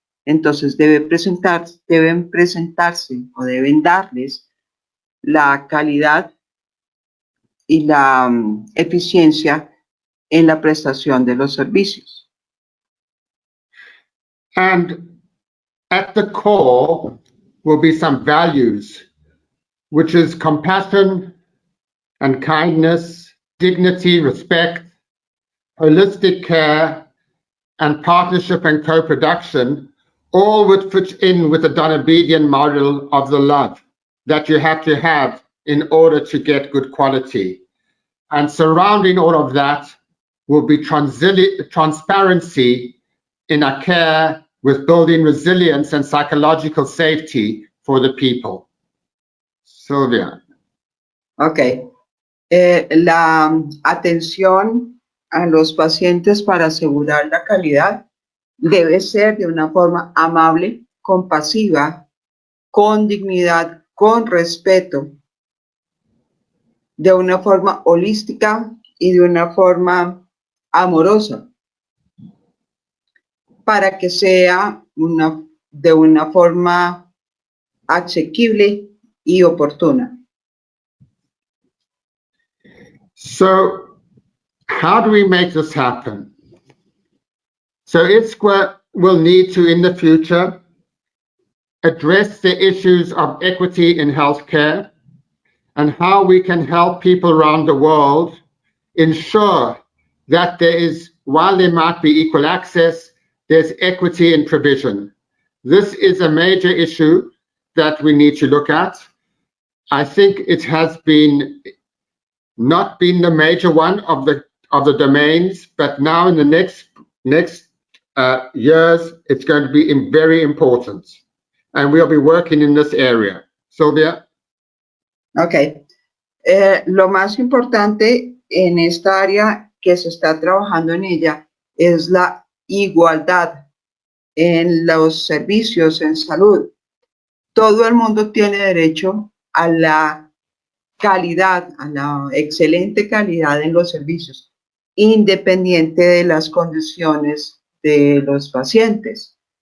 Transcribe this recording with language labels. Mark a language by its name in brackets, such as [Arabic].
[Spanish] Entonces deben presentarse o deben darles la calidad y la eficiencia en la prestación de los servicios. [English] And at the core will be some values, which is compassion and kindness, dignity, respect, holistic care, and partnership and co-production, all would fit in with the Dunabedian model of the love that you have to have in order to get good quality. And surrounding all of that will be transparency in our care with building resilience and psychological safety for the people. Sylvia. Okay. [Spanish] La atención a los pacientes para asegurar la calidad debe ser de una forma amable, compasiva, con dignidad, con respeto, de una forma holística y de una forma amorosa, para que sea de una forma asequible y oportuna. [English] So, how do we make this happen? So ISQua will need to, in the future, address the issues of equity in healthcare and how we can help people around the world ensure that there is, while there might be equal access, there's equity in provision. This is a major issue that we need to look at. I think it has not been the major one of the of the domains, but now in the next years, it's going to be very important. And we'll be working in this area. Sylvia? Okay. [Spanish] Lo más importante en esta área que se está trabajando en ella es la igualdad en los servicios en salud. Todo el mundo tiene derecho a la calidad, a la excelente calidad en los servicios, independiente de las condiciones de los pacientes.